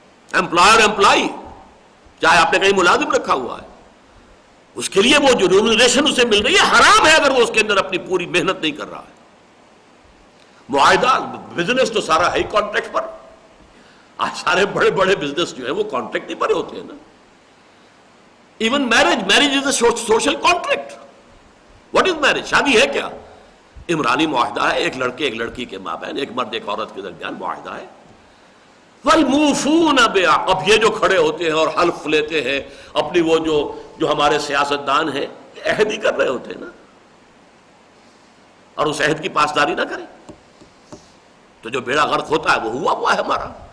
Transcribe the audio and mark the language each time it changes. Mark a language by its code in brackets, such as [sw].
[ur] Employer employee, چاہے آپ نے کہیں ملازم رکھا ہوا ہے، اس کے لیے وہ جو ریمونریشن اسے مل رہی ہے حرام ہے اگر وہ اس کے اندر اپنی پوری محنت نہیں کر رہا ہے. معاہدہ، بزنس تو سارا ہے ہی کانٹریکٹ پر. آج سارے بڑے بڑے بزنس جو ہیں وہ کانٹریکٹ ہی پر ہوتے ہیں نا. [en] Even marriage is a social contract. What is marriage? [ur] شادی ہے کیا؟ عمرانی معاہدہ ہے، ایک لڑکے ایک لڑکی کے مابین، ایک مرد ایک عورت کے درمیان معاہدہ ہے. [ar] والموفون بعہد. [ur] اب یہ جو کھڑے ہوتے ہیں اور حلف لیتے ہیں اپنی، وہ جو ہمارے سیاستدان ہیں عہد ہی کر رہے ہوتے ہیں نا، اور اس عہد کی پاسداری نہ کریں تو جو بیڑا غرق ہوتا ہے وہ ہوا ہے ہمارا.